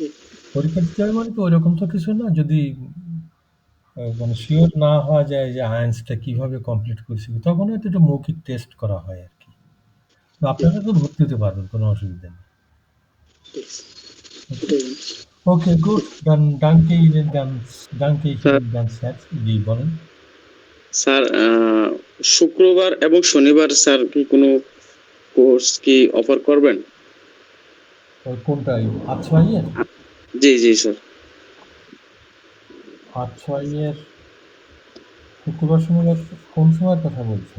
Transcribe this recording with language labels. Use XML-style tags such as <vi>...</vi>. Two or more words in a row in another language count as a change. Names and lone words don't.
<bn>পরীক্ষা দিতে হবে মানে তো ওইরকম তো কিছু না, যদি মানে শিওর না হওয়া যায় যে আয়ান্সটা কিভাবে কমপ্লিট করছি, তখন হয়তো একটু মৌখিক টেস্ট করা হয় আর কি। তো আপনারা তো ভর্তি হতে পারবেন, কোনো অসুবিধা নেই। ঠিক আছে, এটাই জানছি। ওকে, গুড,</bn> <de>dann danke Ihnen ganz, danke ich</de> <bn>স্যার</bn> <de>Ihnen ganz herzlich,</de> <bn>জি বলেন। স্যার শুক্রবার এবং শনিবার স্যার কি কোনো কোর্স কি অফার করবেন? ওই কোনটা, আছওয়াইয়ের? জি জি স্যার। আছওয়াইয়ের শুক্রবার শনিবার কোন সময়ের কথা বলছেন?</bn>